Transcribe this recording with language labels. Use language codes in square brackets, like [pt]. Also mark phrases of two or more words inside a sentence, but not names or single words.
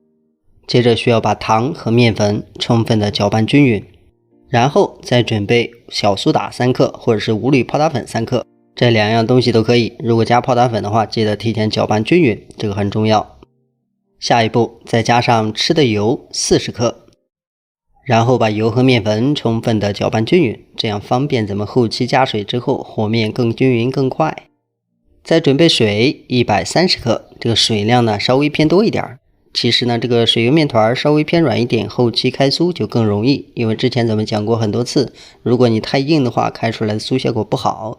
[zh] 接着需要把糖和面粉充分的搅拌均匀，然後再準備小蘇打3克或者是五鋁泡打粉3克，這兩樣東西都可以。如果加泡打粉的話，記得提前搅拌均匀，這個很重要。下一步再加上吃的油40克，然後把油和面粉充分的搅拌均匀，這樣方便咱們後期加水之後和面更均匀更快。再準備水130克，這個水量呢稍微偏多一點。其實呢，這個水油面團稍微偏軟一點，後期開酥就更容易。因為之前咱們講過很多次，如果你太硬的話，開出來的酥效果不好。